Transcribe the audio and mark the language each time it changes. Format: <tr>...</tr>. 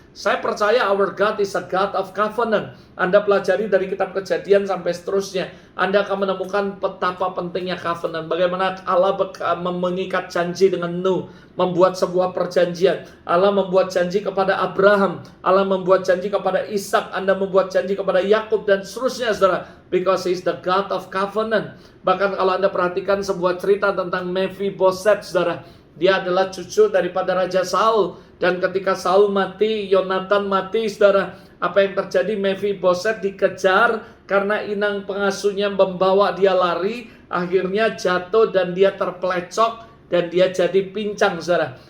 <id>Saya percaya</id> <en>our God is a God of covenant.</en> <id>Anda pelajari dari kitab Kejadian sampai seterusnya. Anda akan menemukan betapa pentingnya covenant. Bagaimana Allah mengikat janji dengan Nuh. Membuat sebuah perjanjian. Allah membuat janji kepada Abraham. Allah membuat janji kepada Ishak. Anda membuat janji kepada Yakub dan seterusnya, saudara.</id> <en>Because He is the God of covenant.</en> <id>Bahkan kalau Anda perhatikan sebuah cerita tentang Mephibosheth, saudara. Dia adalah cucu daripada Raja Saul. Dan ketika Saul mati, Yonatan mati, saudara. Apa yang terjadi? Mephibosheth dikejar karena inang pengasuhnya membawa dia lari. Akhirnya jatuh dan dia terpelecok. Dan dia jadi pincang, saudara.</id>